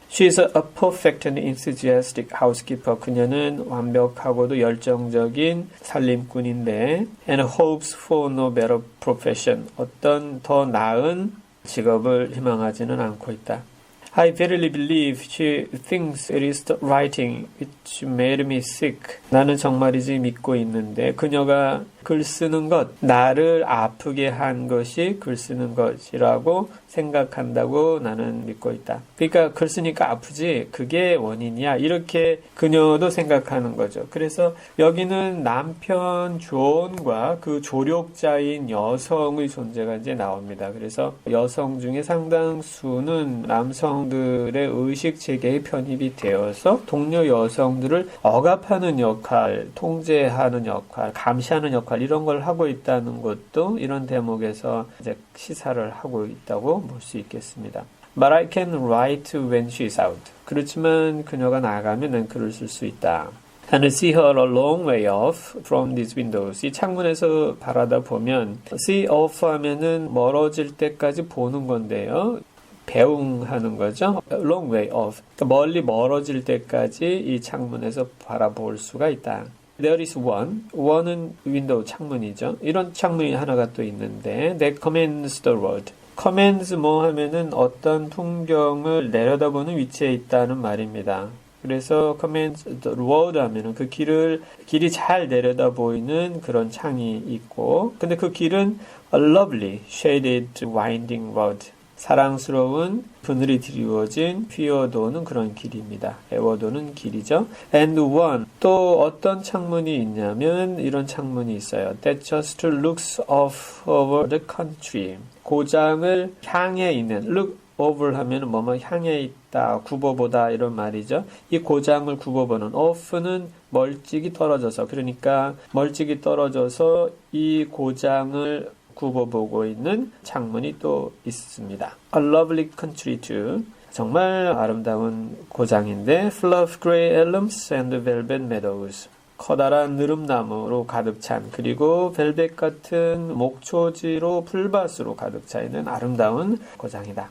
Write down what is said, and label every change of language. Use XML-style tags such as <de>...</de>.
<en>She is a perfect and enthusiastic housekeeper.</en> <ko>그녀는 완벽하고도 열정적인 살림꾼인데</ko> <en>and hopes for no better profession.</en> <ko>어떤 더 나은 직업을 희망하지는 않고 있다.</ko> <en>I verily believe she thinks it is the writing which made me sick.</en> <ko>나는 정말이지 믿고 있는데 그녀가 글 쓰는 것, 나를 아프게 한 것이 글 쓰는 것이라고 생각한다고 나는 믿고 있다. 그러니까 글 쓰니까 아프지 그게 원인이야. 이렇게 그녀도 생각하는 거죠. 그래서 여기는 남편 존과 그 조력자인 여성의 존재가 이제 나옵니다. 그래서 여성 중에 상당수는 남성들의 의식 체계에 편입이 되어서 동료 여성들을 억압하는 역할, 통제하는 역할, 감시하는 역할 이런 걸 하고 있다는 것도 이런 대목에서 이제 시사를 하고 있다고 볼 수 있겠습니다.</ko> <en>But I can write when she's out.</en> <ko>그렇지만 그녀가 나가면 난 글을 쓸 수 있다.</ko> <en>And see her a long way off from these windows.</en> <ko>이 창문에서 바라다 보면 see off 하면은 멀어질 때까지 보는 건데요. 배웅하는 거죠.</ko> <en>long way off.</en> <ko>멀리 멀어질 때까지 이 창문에서 바라볼 수가 있다.</ko> <en>There is one.</en> <ko>one은 윈도우 창문이죠. 이런 창문이 하나가 또 있는데</ko> <en>that commands the road.</en> <ko>commands 하면은 어떤 풍경을 내려다보는 위치에 있다는 말입니다. 그래서</ko> <en>commands the road</en> <ko>하면은 그 길이 잘 내려다 보이는 그런 창이 있고 근데 그 길은</ko> <en>a lovely shaded winding road.</en> <ko>사랑스러운 그늘이 드리워진 휘어도는 그런 길입니다. 애워도는 길이죠.</ko> <en>And one.</en> <ko>또 어떤 창문이 있냐면 이런 창문이 있어요.</ko> <en>That just looks off over the country.</en> <ko>고장을 향해 있는 look over 하면 뭐뭐 향해 있다, 굽어보다 이런 말이죠. 이 고장을 굽어보는 off는 멀찍이 떨어져서 그러니까 멀찍이 떨어져서 이 고장을 굽어보고 있는 창문이 또 있습니다.</ko> <en>A lovely country too.</en> <ko>정말 아름다운 고장인데</ko> <en>full of grey elms and velvet meadows.</en> <ko>커다란 느릅나무로 가득 찬 그리고 벨벳 같은 목초지로 풀밭으로 가득 차 있는 아름다운 고장이다.</ko>